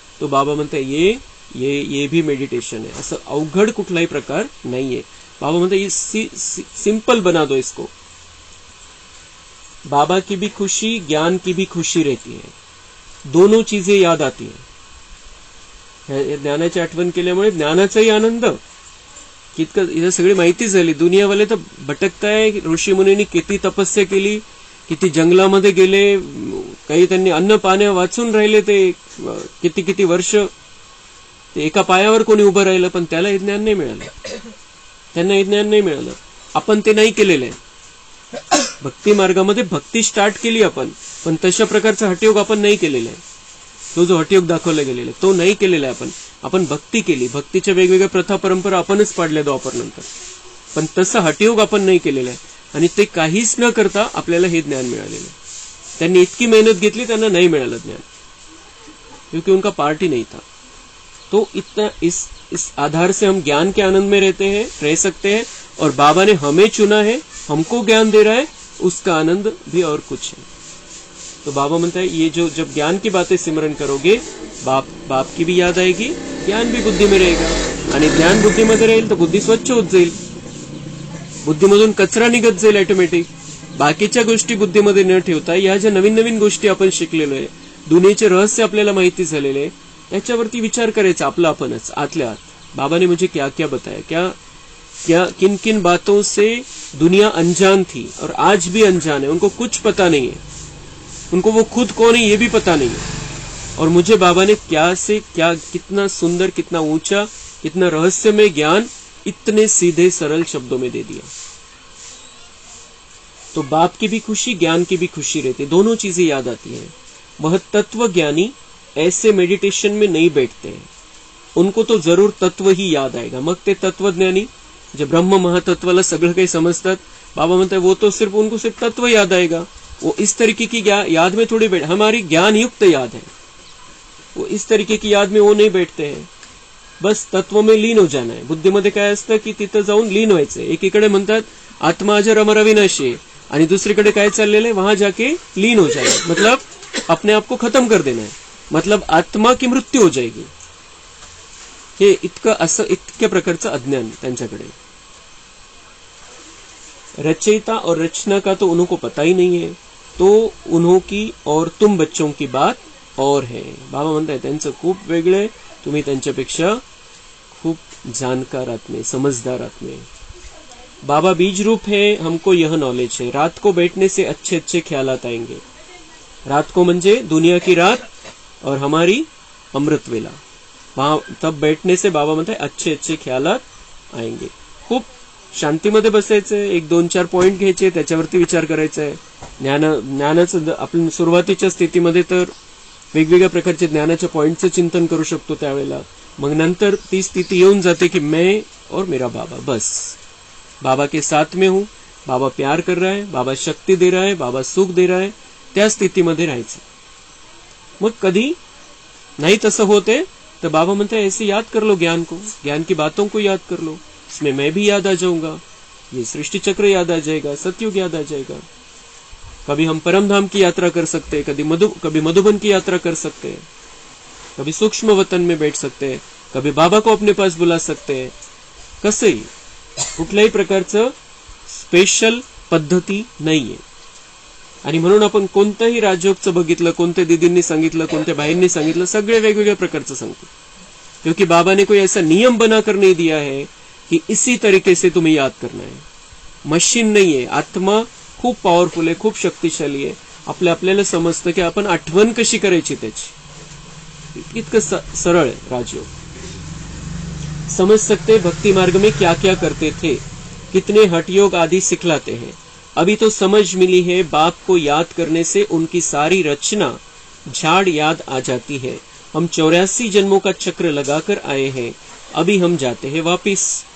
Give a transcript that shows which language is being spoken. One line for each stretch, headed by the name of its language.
Marathi: तो बाबा म्हणते
Hindi: ये भी मेडिटेशन है.
Marathi: असं अवघड कुठलाही प्रकार नाहीये.
Hindi: बाबा
Marathi: म्हणते
Hindi: ये सिंपल बना दो इसको. बाबा की भी खुशी, ज्ञान की भी खुशी रहती है, दोनों चीजें याद आती है.
Marathi: ज्ञानाची आठवण केल्यामुळे ज्ञानाचाही आनंद, कितकं इथं सगळी माहिती झाली. दुनियावाले तर भटकताय. ऋषी मुनींनी किती तपस्या केली, किती जंगलामध्ये गेले, काही त्यांनी अन्न पाण्या वाचून राहिले, ते किती किती वर्ष ते एका पायावर कोणी उभं राहिलं, पण त्याला हे ज्ञान नाही मिळालं, त्यांना हे ज्ञान नाही मिळालं. आपण ते नाही केलेलं आहे. भक्ती मार्गामध्ये भक्ती स्टार्ट केली आपण, पण तशा प्रकारचा हठयोग आपण नाही केलेला आहे. तो जो हठयोग दाखवला गेलेला आहे तो नाही केलेला आहे. आपण भक्ती केली, भक्तीच्या वेगवेगळ्या प्रथा परंपरा आपणच पाडल्या द्वापरनंतर, पण तसं हठयोग आपण नाही केलेला आहे. आणि ते काहीच न करता आपल्याला हे ज्ञान मिळालेलं आहे. त्यांनी इतकी मेहनत घेतली, त्यांना नाही मिळालं ज्ञान,
Hindi: क्योंकि उनका पार्ट ही नहीं था. तो इतना इस आधार से हम ज्ञान के आनंद में रहते हैं, रह सकते हैं. और बाबा ने हमें चुना है, हमको ज्ञान दे रहा है, उसका आनंद भी और कुछ है. तो बाबा
Marathi: म्हणता
Hindi: है ये जो जब ज्ञान की बातें सिमरन करोगे, बाप की भी याद आएगी, ज्ञान भी बुद्धि में रहेगा.
Marathi: आणि ज्ञान बुद्धीमध्ये राहील तर बुद्धी स्वच्छ होत जाईल, बुद्धीमधून कचरा निघत जाईल ऑटोमॅटिक. बाकीच्या गोष्टी बुद्धीमध्ये न ठेवता या ज्या नवीन नवीन गोष्टी आपण शिकलेलो आहे, दुनियेचे रहस्य आपल्याला माहिती झालेले आहे, त्याच्यावरती विचार करायचा आपला आपणच आतल्या आत.
Hindi: बाबा ने मुझे क्या क्या बताया, क्या किन किन बातों से दुनिया अनजान थी और आज भी अनजान है. उनको कुछ पता नहीं है, उनको वो खुद कौन है ये भी पता नहीं है. और मुझे बाबा ने क्या से क्या, कितना सुंदर, कितना ऊंचा, कितना रहस्यमय ज्ञान इतने सीधे सरल शब्दों में दे दिया. तो बाप की भी खुशी, ज्ञान की भी खुशी रहती, दोनों चीजें याद आती है. वह तत्व ज्ञानी ऐसे मेडिटेशन में नहीं बैठते हैं. उनको तो जरूर तत्व ही याद आएगा.
Marathi: मग ते तत्वज्ञानी जे ब्रह्म महातत्वाला सगळं काही समजतात,
Hindi: बाबा
Marathi: म्हणते
Hindi: वो तो सिर्फ उनको सिर्फ तत्व याद आएगा. वो इस तरीके की याद में थोड़ी बैठ, हमारी ज्ञान युक्त याद है, वो इस तरीके की याद में वो नहीं बैठते हैं. बस तत्व में लीन हो जाना है.
Marathi: बुद्धीमध्ये काय असतं की तिथं जाऊन लीन व्हायचं. एकीकडे म्हणतात आत्मा अजर अमर अविनाशी है आणि दुसरीकडे काय चाललेलं आहे,
Hindi: वहां जाके लीन हो जाए, मतलब अपने आप को खत्म कर देना है, मतलब आत्मा की मृत्यू हो जाएगी.
Marathi: हे इतक्या प्रकारचं अज्ञान त्यांच्याकडे.
Hindi: रचयिता और रचना का तो उनको पता ही नहीं है, तो उन्हों की और तुम बच्चों की बात और है.
Marathi: बाबा म्हणताय त्यांचं खूप वेगळे, तुम्ही त्यांच्यापेक्षा खूप जानकार आत्मे, समझदार आत्मे.
Hindi: बाबा बीज रूप है, हमको यह नॉलेज है. रात को बैठने से अच्छे अच्छे ख्यालात आएंगे. रात को
Marathi: म्हणजे
Hindi: दुनिया की रात और हमारी अमृत वेला, वहां तब बैठने से बाबा
Marathi: म्हणताय
Hindi: अच्छे अच्छे ख्यालात आएंगे.
Marathi: खूप शांतीमध्ये बसायचंय, 1-2-4 पॉइंट घ्यायचे, त्याच्यावरती विचार करायचा आहे. ज्ञानाचं आपण सुरुवातीच्या स्थितीमध्ये तर वेगवेगळ्या प्रकारचे ज्ञानाच्या पॉइंटचं चिंतन करू शकतो त्यावेळेला. मग नंतर ती स्थिती येऊन जाते की
Hindi: मैं और मेरा बाबा, बस बाबा के साथ में हूं, बाबा प्यार कर रहा है, बाबा शक्ति दे रहा है, बाबा सुख दे रहा है.
Marathi: त्या स्थितीमध्ये राहायचं. मग कधी नाही तसं होते तर बाबा म्हणते
Hindi: ऐसे याद कर लो ज्ञान को, ज्ञान की बातों को याद कर लो, इसमें मैं भी याद आ जाऊंगा, ये सृष्टि चक्र याद आ जाएगा, सतयुग याद आ जाएगा. कभी हम परमधाम की यात्रा कर सकते हैं, कभी मधुबन की यात्रा कर सकते हैं, कभी सूक्ष्म वतन में बैठ सकते हैं, कभी बाबा को अपने पास बुला सकते हैं.
Marathi: कसंही कुठल्याही प्रकारचं स्पेशल पद्धती नाहीये. आणि म्हणून आपण कोणतंही राजयोगचं बघितलं, कोणत्या दीदींनी सांगितलं, कोणत्या बाईंनी सांगितलं, सगळे वेगवेगळ्या प्रकारचं सांगतो.
Hindi: क्योंकि बाबा ने कोई ऐसा नियम बनाकर नहीं दिया है कि इसी तरीके से तुम्हें याद करना है.
Marathi: मशीन नाहीये. आत्मा खूप पॉवरफुल आहे, खूप शक्तिशाली आहे. आपल्याला समजतं की आपण आठवण कशी करायची त्याची. इतकं सरळ आहे राजयोग.
Hindi: समझ सकते भक्ति मार्ग में क्या क्या करते थे, कितने हठयोग आदि सिखलाते हैं. अभी तो समझ मिली है, बाप को याद करने से उनकी सारी रचना झाड़ याद आ जाती है. हम 84 जन्मों का चक्र लगाकर आए हैं, अभी हम जाते हैं वापिस.